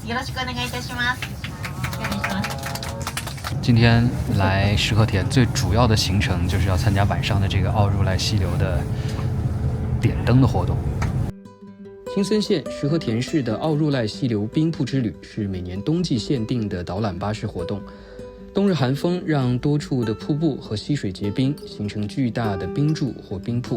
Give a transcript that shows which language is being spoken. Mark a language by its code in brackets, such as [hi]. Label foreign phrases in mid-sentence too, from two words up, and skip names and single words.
[ja] よろしくお願いいたします。お願いします。 [zh] 今天来石河田最主要的行程就是要参加晚上的这个奥入濑溪流的点灯的活动。青森县石河田市的奥入濑溪流冰瀑之旅是每年冬季限定的导览巴士活动。冬日寒风让多处的瀑布和溪水结冰，形成巨大的冰柱或冰瀑。